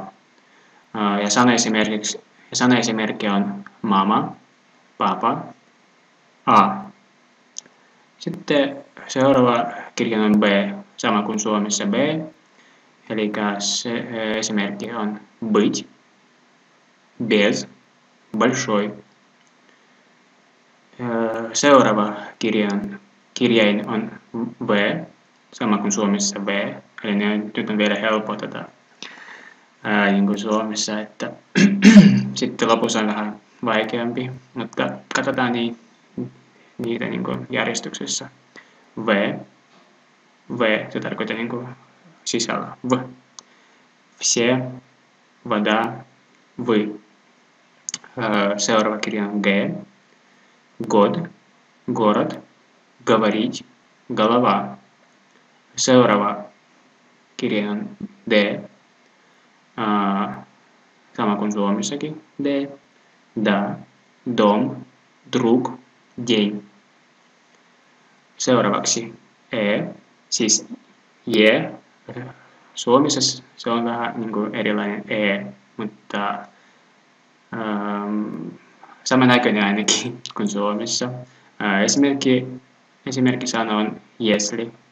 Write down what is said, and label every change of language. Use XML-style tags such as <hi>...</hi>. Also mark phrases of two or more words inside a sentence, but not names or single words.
<fi>Ja sanaesimerkki on mama, papa, A. Sitten seuraava kirjain on B, sama kuin Suomessa B. Eli se esimerkki on</fi> <ru>быть, без, большой.</ru> <fi>Seuraava kirjain on V, sama kuin Suomessa V. Eli nyt on vielä helppoa niin kuin Suomessa, että sitten lopussa on vähän vaikeampi, mutta katsotaan niitä niin kuin järjestyksessä. V, se tarkoittaa niin kuin sisällä. V.</fi> <ru>Все, вода, вы.</ru> <fi>Seuraava kirja on G.</fi> <ru>Год, город, говорить, голова.</ru> <fi>Seuraava kirja on D. Sama kuin Suomessakin. D.</fi> <ru>Да, дом, друг, день.</ru> <fi>Seuraavaksi E, siis J. Suomessa se on vähän niin kuin erilainen E, mutta samannäköinen ainakin kuin Suomessa. Esimerkki sana on если.</fi>